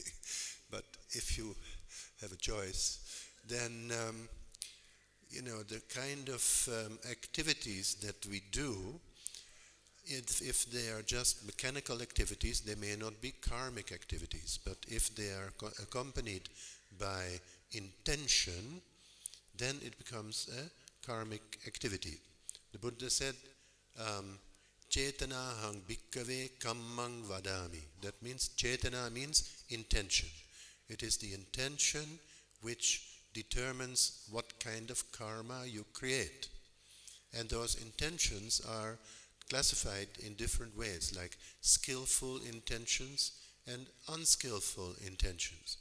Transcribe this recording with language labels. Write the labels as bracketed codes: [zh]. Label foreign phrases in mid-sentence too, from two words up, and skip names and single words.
[en] But if you have a choice, then the kind of activities that we do, if they are just mechanical activities, they may not be karmic activities. But if they are accompanied by intention, then it becomes a karmic activity. The Buddha said, [pi] Chetanahang bhikkave kammang vadami. [en] That means, chetana means intention. It is the intention which determines what kind of karma you create. And those intentions are classified in different ways, like skillful intentions and unskillful intentions.